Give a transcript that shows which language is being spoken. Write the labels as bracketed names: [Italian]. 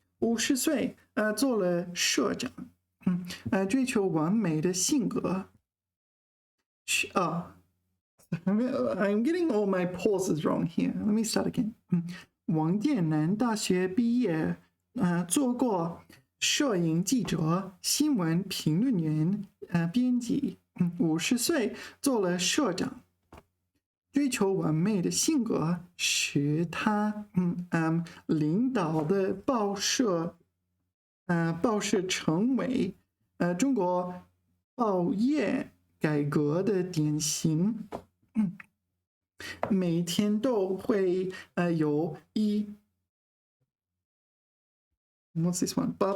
[Chinese] 50岁做了社长，追求完美的性格。 [English] I'm getting all my pauses wrong here. Let me start again. [Chinese] 王建南大学毕业，做过摄影记者、新闻评论员、编辑，50岁做了社长。追求完美的性格使他领导的报社成为中国报业改革的典型。每天都会有 [English] what's this one?